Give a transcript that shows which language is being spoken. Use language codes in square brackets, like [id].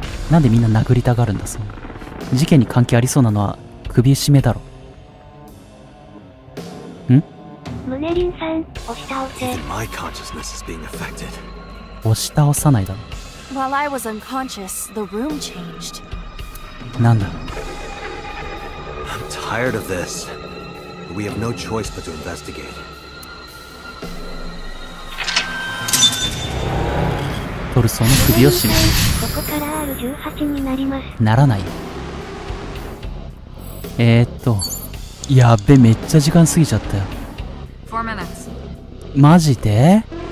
[ja] なんでみんな殴りたがるんだ、そんな。事件に関係ありそうなのは首絞めだろ。ムネリンさん、押し倒せ。押し倒さないだろ。 [en] While I was unconscious, the room changed. [ja] なんだ。 [en] I'm tired of this. We have no choice but to investigate. [ja] トルソーの首を絞める。ここから R18 になります。ならないよ。やっべ、めっちゃ時間過ぎちゃったよ。 [en] 4 minutes. [ja] マジで？